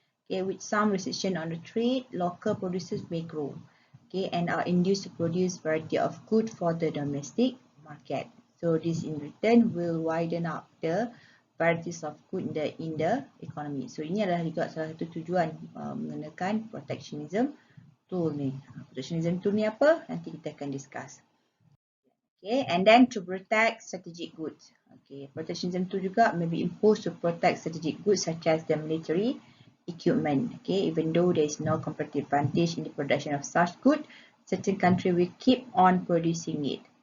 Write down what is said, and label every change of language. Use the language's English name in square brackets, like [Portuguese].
[English] Okay, with some restriction on the trade, local producers may grow, okay, and are induced to produce variety of goods for the domestic market. So this in return will widen up the varieties of good in the economy. [Malay] So ini adalah juga salah satu tujuan menggunakan protectionism tool ni. Protectionism tool ni apa? Nanti kita akan discuss. [English] Okay, and then to protect strategic goods. Okay, protectionism tool juga may be imposed to protect strategic goods such as the military equipment. Okay, even though there is no competitive advantage in the production of such good, certain country will keep on producing it.